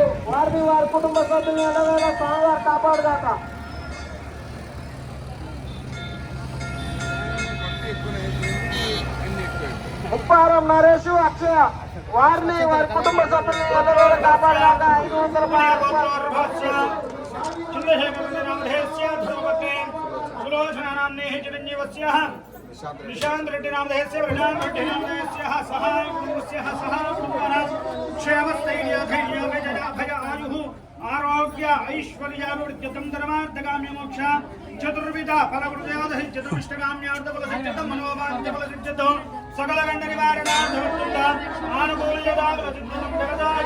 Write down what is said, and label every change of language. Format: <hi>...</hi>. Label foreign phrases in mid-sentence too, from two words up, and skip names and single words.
<te>వారిని వారి కుటుంబ సభ్యులు ఎల్లవేళ స్వామివారు కాపాడుదాక. ముప్పారం నరేష్ అక్షయ వారిని వారి కుటుంబ సభ్యులు ఎల్లవేళ కాపాడుదాక 500 రూపాయలు.</te> <sa>निशांत रेड्डी नामधेयस्य प्रधान रेड्डी नामधेयस्य सहाय कुटुंबस्य सहाय कुटुंबानां क्षेमस्थैर्य धैर्य विजय अभय आयुः आरोग्य ऐश्वर्याभिवृद्धितं धर्मार्थकाम्य मोक्ष चतुर्विध फलप्रदयादहि चतुष्टकाम्यार्थ फलसिद्धितं मनोवाञ्छ फलसिद्धितं सकल गण्ड निवारणार्थं आनुकूल्यता फलसिद्धितं जगदाय</sa>